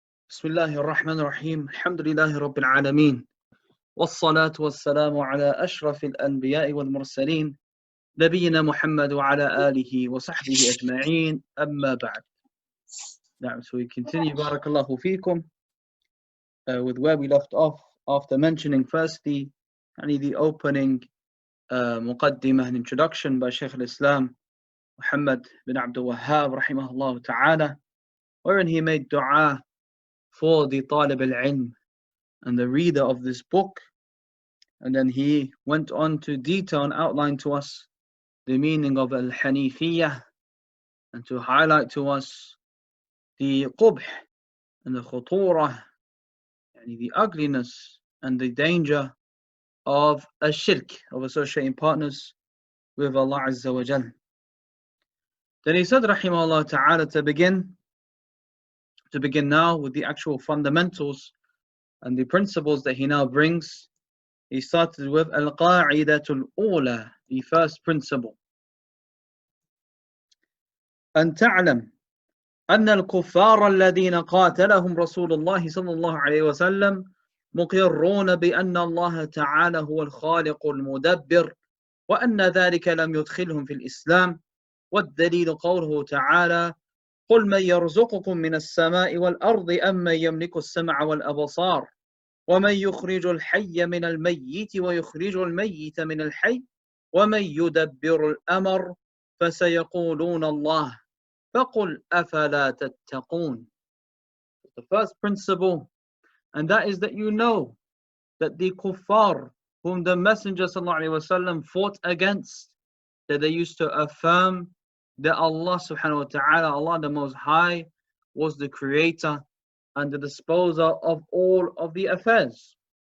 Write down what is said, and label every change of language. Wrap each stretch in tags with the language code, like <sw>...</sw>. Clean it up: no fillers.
<ar>بسم الله الرحمن الرحيم. الحمد لله رب العالمين، والصلاة والسلام على أشرف الأنبياء والمرسلين نبينا محمد وعلى آله وصحبه أجمعين. أما بعد.</ar> <en>So we continue, barakallahu feekum, with where we left off after mentioning firstly the opening muqaddimah and introduction by Shaykh al-Islam Mohammad bin Abd rahimahullah ta'ala, wherein he made dua for the talib al-ilm and the reader of this book, and then he went on to detail and outline to us the meaning of al-Hanifiyah and to highlight to us the qubh and the khuturah, the ugliness and the danger of shirk, of associating partners with Allah Azza wa Jal. Then he said rahimahullah ta'ala, to begin now with the actual fundamentals and the principles that he now brings. He started with al-Qaa'idة al-Awla, the first principle.</en> <ar>أن تعلم أن الكفار الذين قاتلهم رسول الله صلى الله عليه وسلم مقرون بأن الله تعالى هو الخالق المدبر، وأن ذلك لم يدخلهم في الإسلام. والدليل قوله تعالى: قل من يرزقكم من السماء والأرض أم من يملك السمع والأبصار ومن يخرج الحي من الميت ويخرج الميت من الحي ومن يدبر الأمر فسيقولون الله فقل أفلا تتقون.</ar> <en>The first principle, and that is that you know that the kuffar whom the Messenger ﷺ fought against, that they used to affirm that Allah subhanahu wa ta'ala, Allah the Most High, was the creator and the disposer of all of the affairs.</en>